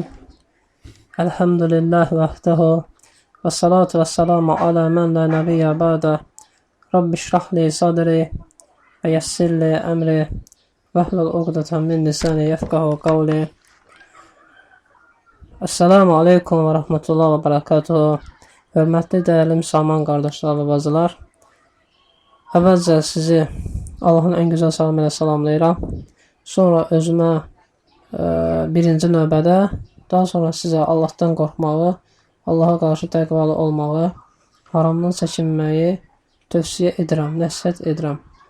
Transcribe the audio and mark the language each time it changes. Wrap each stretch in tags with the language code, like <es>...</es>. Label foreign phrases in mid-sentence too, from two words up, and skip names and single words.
<ar>الحمد لله وحده والصلاة والسلام على من لا نبي بعده. رب اشرح لي صدري ويسر لي أمري واحلل عقدة من لساني يفقهوا قولي. السلام عليكم ورحمة الله وبركاته.</ar> <az>Hörmətli, dəyərli müsəlman qardaşlar və bacılar. Əvvəlcə sizi Allahın ən gözəl salamı ilə salamlayıram. Sonra özümə birinci növbədə, daha sonra sizə Allahdan qorxmağı, Allaha qarşı təqvalı olmağı, haramdan çəkinməyi tövsiyə edirəm, nəsihət edirəm.</az>